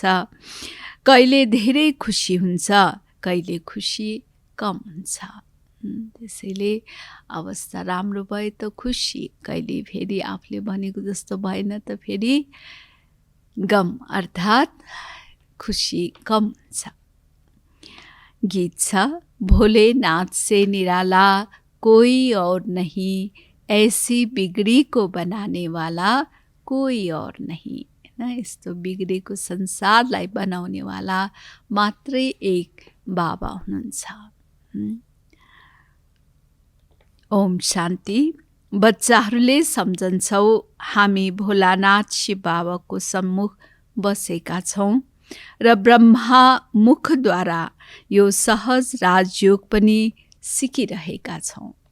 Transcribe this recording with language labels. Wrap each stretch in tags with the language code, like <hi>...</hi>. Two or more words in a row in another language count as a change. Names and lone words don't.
<ne>कहिले धेरै खुसी हुन्छ, कहिले खुसी कम हुन्छ। त्यसैले अवस्था राम्रो भए त खुसी, कहिले फेरि आफूले भनेको जस्तो भएन त फेरि गम, अर्थात् खुसी कम हुन्छ। गीत छ,</ne> <hi>भोलेनाथ से निराला कोई और नहीं, ऐसी बिगड़ी को बनाने वाला कोई और नहीं।</hi> <ne>यस्तो बिग्रेको संसारलाई बनाउनेवाला मात्रै एक बाबा हुनुहुन्छ। ओम शान्ति। बच्चाहरूले सम्झन्छौ हामी भोलानाथ शिव बाबाको सम्मुख बसेका छौँ र ब्रह्मा मुखद्वारा यो सहज राजयोग पनि सिकिरहेका छौँ।</ne>